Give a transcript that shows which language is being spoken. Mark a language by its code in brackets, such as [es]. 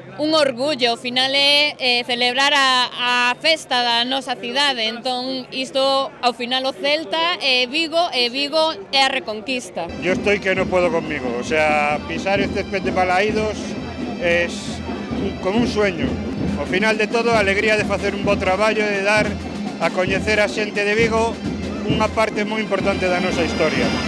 [gl] Un orgullo, ao final é celebrar a festa da nosa cidade, entón isto ao final o Celta e Vigo é a reconquista. [es] Yo estoy que no puedo conmigo, o sea, pisar este césped de Balaídos es como un sueño. [gl] Ao final de todo, a alegría de facer un bo traballo e de dar a coñecer a xente de Vigo unha parte moi importante da nosa historia.